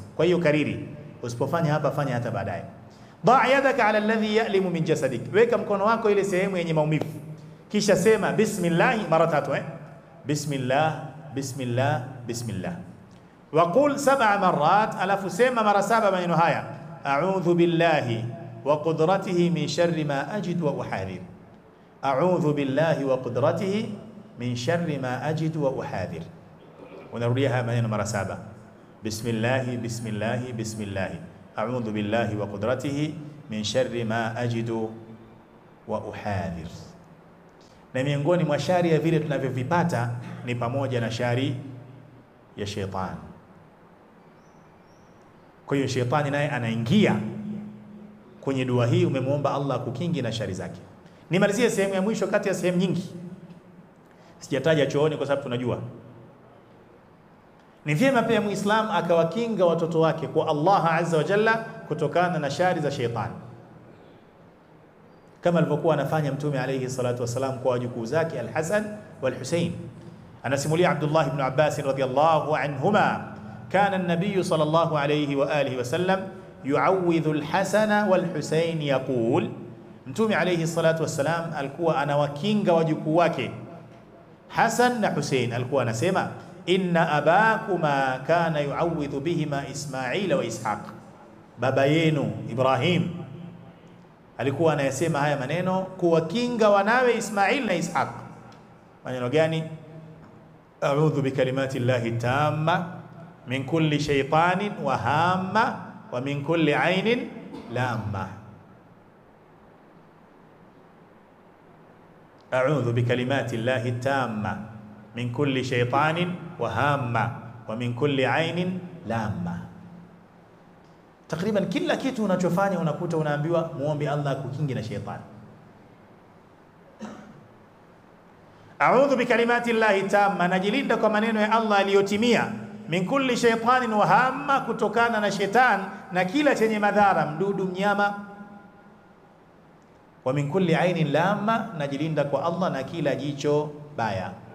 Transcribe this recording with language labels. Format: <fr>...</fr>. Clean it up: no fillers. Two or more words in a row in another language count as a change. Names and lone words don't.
<sw>Kwa hiyo kariri, usipofanya hapa fanya hata baadaye.</sw> <ar>ضع يدك على الذي يألم من جسدك,</ar> <sw>weka mkono wako ile sehemu yenye maumivu, kisha sema bismillah mara 3.</sw> <ar>بسم الله، بسم الله، بسم الله. وقل 7 مرات,</ar> <sw>alafu sema mara 7 maneno haya,</sw> <ar>أعوذ بالله وقدرته من شر ما أجد وأحاذر. أعوذ بالله وقدرته من شر ما أجد وأحاذر.</ar> <sw>Unarudia haya maneno mara 7.</sw> <ar>بسم الله، بسم الله، بسم الله. أعوذ بالله وقدرته من شر ما أجد وأحاذر.</ar> <sw>Na miongoni mwa shari ya vile tunavyovipata ni pamoja na shari ya shetani. Kwa hiyo shetani naye anaingia kwenye dua hii, umemwomba Allah kukingi na shari zake. Nimalizie sehemu ya mwisho kati ya sehemu nyingi. Sijataja chooni kwa sababu tunajua. Ni vyema pia Muislamu akawakinga watoto wake kwa Allah</sw> <ar>عز وجل</ar> <sw>kutokana na shari za shetani, kama alivyokuwa anafanya Mtume</sw> <ar>عليه الصلاة والسلام</ar> <sw>kwa wajukuu zake Al-Hasan wal-Husayn.</sw> <ar>Anasimulia عبد الله بن عباس رضي الله عنهما، كان النبي صلى الله عليه وعلى آله وسلم يعوذ الحسن والحسين يقول,</ar> <sw>Mtume</sw> <ar>عليه الصلاة والسلام</ar> <sw>alikuwa anawakinga wajukuu wake Hasan na Husayn, alikuwa anasema</sw> <ar>إن أباكما كان يعوذ بهما إسماعيل وإسحاق,</ar> <sw>baba yenu Ibrahim alikuwa anayasema haya maneno kuwakinga wanawe Ismail na Ishaq. Maneno gani?</sw> <ar>أعوذ بكلمات الله التامة من كل شيطان وهامة ومن كل عين لامة. أعوذ بكلمات الله التامة من كل شيطان وهامة ومن كل عين لامة.</ar> <sw>Takriban kila kitu unachofanya unakuta unaambiwa muombe Allah kukingi na shetani.</sw> <ar>أعوذ بكلمات الله التامة,</ar> <sw>najilinda kwa maneno ya Allah aliyotimia,</sw> <ar>من كل شيطان وهامة,</ar> <sw>kutokana na shetani na kila chenye madhara, mdudu, mnyama,</sw> <ar>ومن كل عين لامة,</ar> <sw>najilinda kwa Allah na kila jicho baya.</sw>